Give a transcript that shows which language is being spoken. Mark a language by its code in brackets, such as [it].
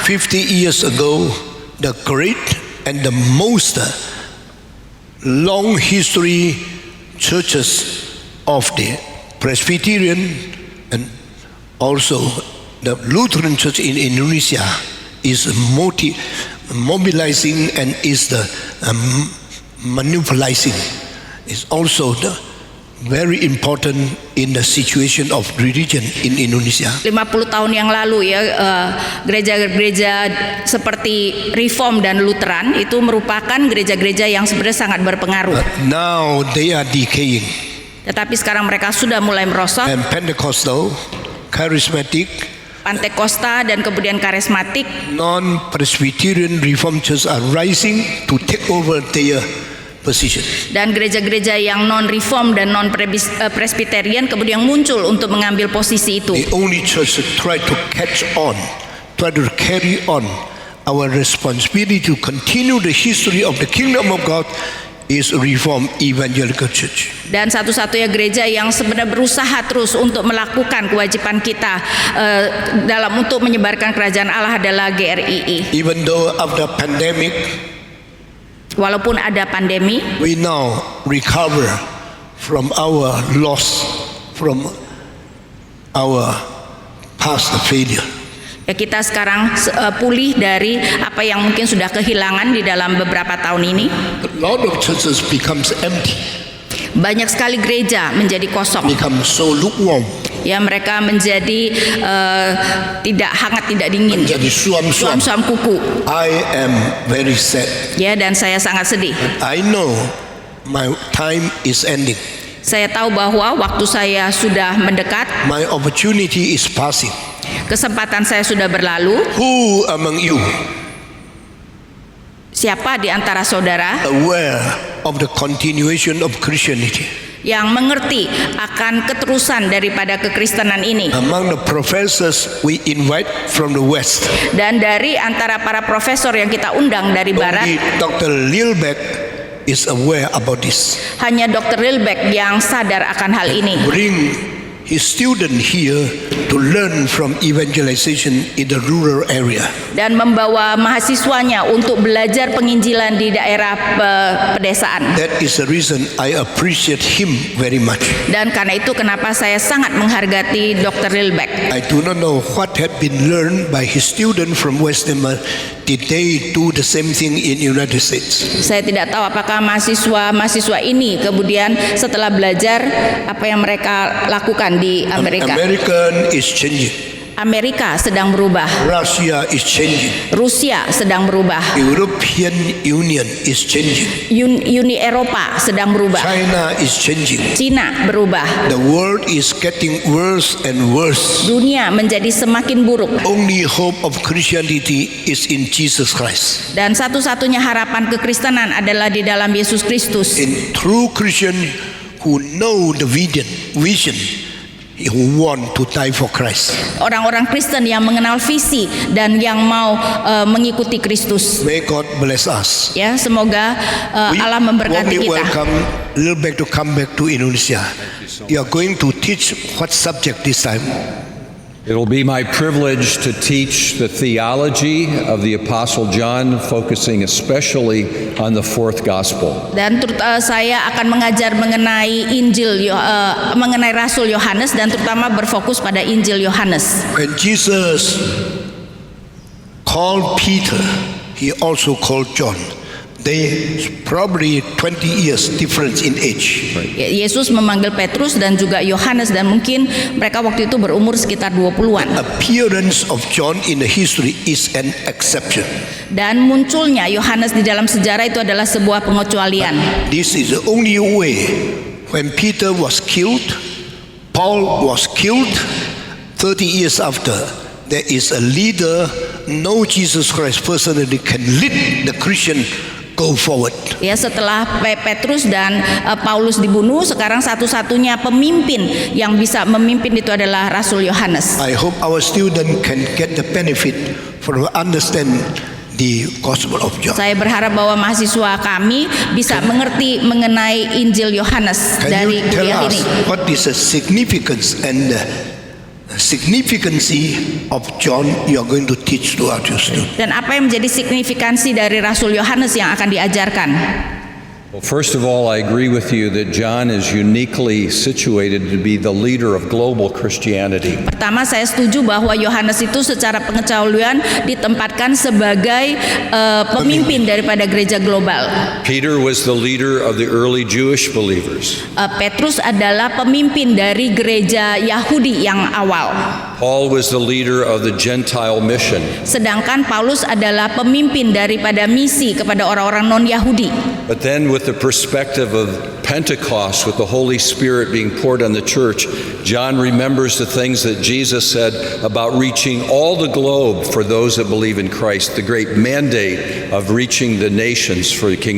[en] 50 years ago, the great and the most long history churches of the Presbyterian and also the Lutheran Church in Indonesia is mobilizing and is the manipulating. Is also the very important in the situation of religion in Indonesia. [id] 50 tahun yang lalu ya, gereja-gereja seperti Reform dan Lutheran itu merupakan gereja-gereja yang sebenarnya sangat berpengaruh. [en] Now they are decaying. [id] Tetapi sekarang mereka sudah mulai merosot. [en] And Pentecostal, charismatic, [id] Pantekosta dan kemudian karismatik, [en] non-Presbyterian Reformed churches are rising to take over their position. [id] dan gereja-gereja yang non-reform dan non-presbyterian kemudian muncul untuk mengambil posisi itu. [en] The only church that try to catch on, try to carry on our responsibility to continue the history of the kingdom of God is Reformed Evangelical Church. [id] Dan satu-satunya gereja yang sebenarnya berusaha terus untuk melakukan kewajiban kita dalam untuk menyebarkan kerajaan Allah adalah GRII. [en] Even though after pandemic, [id] Walaupun ada pandemi, [en] we now recover from our loss, from our past failure. [id] ya kita sekarang pulih dari apa yang mungkin sudah kehilangan di dalam beberapa tahun ini. [en] A lot of churches becomes empty, [id] Banyak sekali gereja menjadi kosong. [en] become so lukewarm, [id] Ya, mereka menjadi tidak hangat, tidak dingin. menjadi suam-suam. Suam-suam kuku. [en] I am very sad. [id] Ya, dan saya sangat sedih. [en] I know my time is ending. [id] Saya tahu bahwa waktu saya sudah mendekat, [en] My opportunity is passing. [id] kesempatan saya sudah berlalu. [en] Who among you [id] Siapa di antara saudara [en] aware of the continuation of Christianity? [id] yang mengerti akan keterusan daripada kekristenan ini? [en] Among the professors we invite from the West, Dan dari antara para profesor yang kita undang dari barat, only Dr. Lilbeck is aware about this. [id] hanya Dr. Lilbeck yang sadar akan hal ini. [en] Bring his student here to learn from evangelization in the rural area. [id] Dan membawa mahasiswanya untuk belajar penginjilan di daerah pedesaan. [en] That is the reason I appreciate him very much. [id] Dan karena itu kenapa saya sangat menghargai Dr. Lilbeck. [en] I do not know what had been learned by his student from West Denmark. Did they do the same thing in United States? [id] Saya tidak tahu apakah mahasiswa ini kemudian setelah belajar apa yang mereka lakukan di Amerika. [en] American is changing. [id] Amerika sedang berubah. [en] Russia is changing. [id] Rusia sedang berubah. [en] European Union is changing. [id] Uni Eropa sedang berubah. [en] China is changing. [id] Cina berubah. [en] The world is getting worse and worse. [id] Dunia menjadi semakin buruk. [en] Only hope of Christianity is in Jesus Christ. [id] Dan satu-satunya harapan kekristenan adalah di dalam Yesus Kristus. [en] In true Christian who know the vision, who want to die for Christ. [id] Orang-orang Kristen yang mengenal visi dan yang mau mengikuti Kristus. [en] May God bless us. [id] Ya, semoga Allah memberkati [en] We [id] kita. [en] welcome Lilbeck to come back to Indonesia. You are going to teach what subject this time? It'll be my privilege to teach the theology of the Apostle John, focusing especially on the fourth gospel. [id] Dan saya akan mengajar mengenai mengenai Rasul Yohanes dan terutama berfokus pada Injil Yohanes. [en] When Jesus called Peter, he also called John. They probably 20 years difference in age. [id] Yesus memanggil Petrus dan juga Yohanes dan mungkin mereka waktu itu berumur sekitar 20-an. [en] Appearance of John in the history is an exception. [id] Dan munculnya Yohanes di dalam sejarah itu adalah sebuah pengecualian. [en] This is the only way. When Peter was killed, Paul was killed, 30 years after, there is a leader, know Jesus Christ personally, can lead the Christian go forward. [id] Ya, setelah Petrus dan Paulus dibunuh, sekarang satu-satunya pemimpin yang bisa memimpin itu adalah Rasul Yohanes. [en] I hope our student can get the benefit for understand the Gospel of John. [id] Saya berharap bahwa mahasiswa kami bisa mengerti mengenai Injil Yohanes [en] Can [id] dari [en] you tell [id] kuliah [en] us [id] ini. [en] what is the significance and the significance of John you are going to teach to our students? [id] Dan apa yang menjadi signifikansi dari Rasul Yohanes yang akan diajarkan? [en] Well, first of all, I agree with you that John is uniquely situated to be the leader of global Christianity. [id] Pertama, saya setuju bahwa Yohanes itu secara pengetahuan ditempatkan sebagai pemimpin daripada gereja global. [en] Peter was the leader of the early Jewish believers. [id] Petrus adalah pemimpin dari gereja Yahudi yang awal. [en] Paul was the leader of the Gentile mission. [id] Sedangkan Paulus adalah pemimpin daripada misi kepada orang-orang non-Yahudi. [en] But then with the perspective of Pentecost, with the Holy Spirit being poured on the church, John remembers the things that Jesus said about reaching all the globe for those that believe in Christ, the great mandate of reaching the nations for King